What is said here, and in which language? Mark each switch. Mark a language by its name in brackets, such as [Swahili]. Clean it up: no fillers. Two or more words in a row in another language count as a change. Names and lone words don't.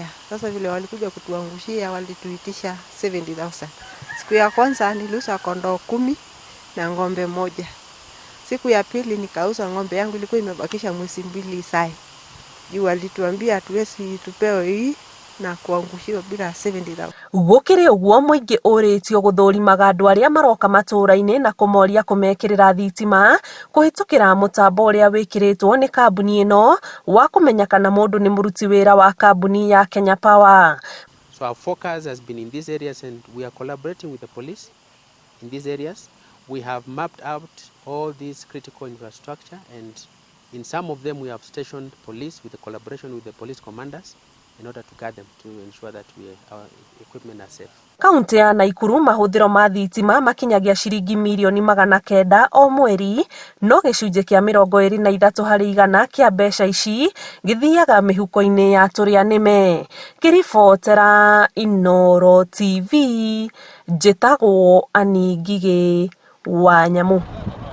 [Swahili] Sasa vile walikuja kutuangushia walituitisha 70,000. Siku ya kwanza niliuza kondoo 10 na ng'ombe 1. Siku ya pili nikauza ng'ombe yangu ilikuwa imebakisha mwezi 2 sai. Juu walituambia hatuwezi tupewe hii na kuangushiwa bila 70,000. [Kikuyu] Gũkĩrĩ ũguo mũingĩ ũrĩtio gũthũrimaga andũ arĩa maroka matũũra-inĩ na kũmoria kũmekĩrĩra thitima kũhĩtũkĩra mũtambo ũrĩa wĩkĩrĩtwo nĩ kambuni ĩno wa kũmenya kana mũndũ nĩ mũruti wĩra wa kambuni ya Kenya Power. [English] So our focus has been in these areas, and we are collaborating with the police in these areas. We have mapped out all these critical infrastructure, and in some of them we have stationed police with the collaboration with the police commanders in order to guard them to ensure that our equipment are safe. [Kikuyu] Kaunti ya Naikuru mahũthĩro ma thitima makinyagia ciringi mirioni 900 o mweri, no gĩcunjĩ kĩa 23 harĩ igana kĩa mbeca ici gĩthiaga mĩhuko-inĩ ya tũrĩa nĩme. Kĩribotera Inooro TV, njĩtagwo Ani Ngigĩ wa Nyamũ.